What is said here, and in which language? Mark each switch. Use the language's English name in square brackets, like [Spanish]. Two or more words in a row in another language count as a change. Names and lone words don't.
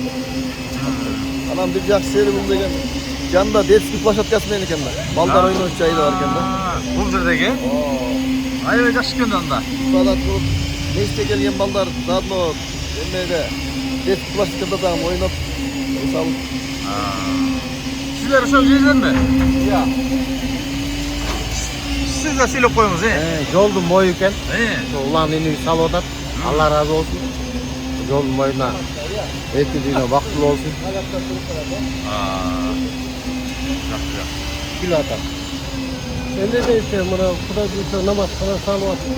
[Kyrgyz] Анан бир жакшы жери бул деген жанында [Russian] детский площадкасы [Kyrgyz] менен экен да. Балдар ойноочу жайы бар экен да. Бул жердеги? Аябай жакшы экен анда. Ибадат кылып, мешитке келген балдар заодно эмеде [Russian] детский площадкада [Kyrgyz] дагы ойноп, мисалы. Силер ошол жерденби? Иә. [Turkish] Siz de söyleyip koyunuz, [Kyrgyz] Жолдун бою экен. Ulan ini салып атат. Алла разы болсун. Жолдун боюна эки дүйнө бактылуу болсун. Жакшы. Күлүп атат. Эне дейте мына Кудай буйрса намазкана салып атты.